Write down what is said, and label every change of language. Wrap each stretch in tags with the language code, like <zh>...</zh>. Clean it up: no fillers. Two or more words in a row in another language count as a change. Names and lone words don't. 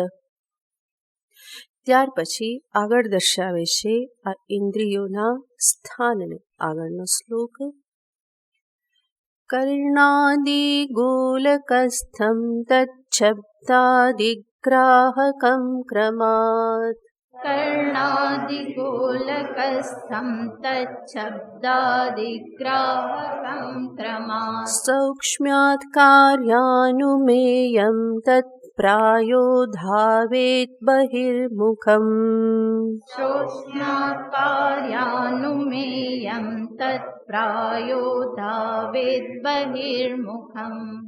<gu>ત્યાર પછી આગળ દર્શાવે છે આ ઇન્દ્રિયોના સ્થાનને.</gu> <sa>આગળનો શ્લોક કર્ણાદિ ગોલકસ્થમ તચ્છબ્દાદિગ્રાહકમ ક્રમાત. कर्णादिगोलकस्थं तच्छब्दादिग्राहकं क्रमात्. सौक्ष्म्यात् कार्यानुमेयं तत् प्रायो धावेत् बहिर्मुखम्. सौक्ष्म्यात् कार्यानुमेयं तत् प्रायो धावेत् बहिर्मुखम्.</sa>